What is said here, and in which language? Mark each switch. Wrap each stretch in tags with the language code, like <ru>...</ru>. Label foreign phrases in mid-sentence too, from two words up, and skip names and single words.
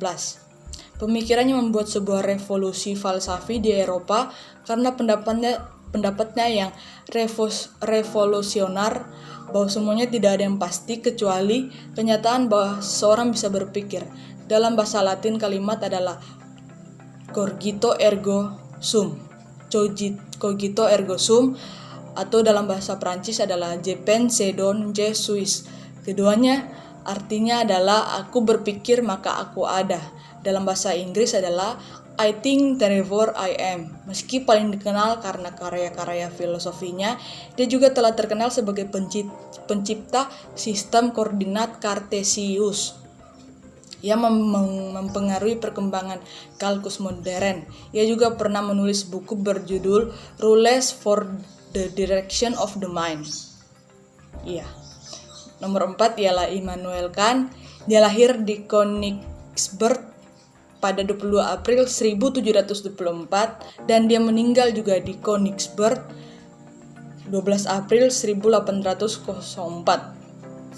<id>Pemikirannya membuat sebuah revolusi falsafi di Eropa karena pendapatnya yang revolusioner bahwa semuanya tidak ada yang pasti kecuali kenyataan bahwa seorang bisa berpikir. Dalam bahasa Latin kalimat adalah</id> <la>cogito ergo sum, cogito ergo sum,</la> <id>atau dalam bahasa Prancis adalah</id> <fr>je pense donc je suis.</fr> <id>Keduanya artinya adalah aku berpikir maka aku ada. Dalam bahasa Inggris adalah</id> <en>I think therefore I am.</en> <id>Meski paling dikenal karena karya-karya filosofinya, dia juga telah terkenal sebagai pencipta sistem koordinat Cartesius yang mempengaruhi perkembangan kalkulus modern. Ia juga pernah menulis buku berjudul Rules for the Direction of the Mind. Nomor 4 ialah Immanuel Kant. Dia lahir di Königsberg pada 22 April 1724 dan dia meninggal juga di Königsberg 12 April 1804.</id>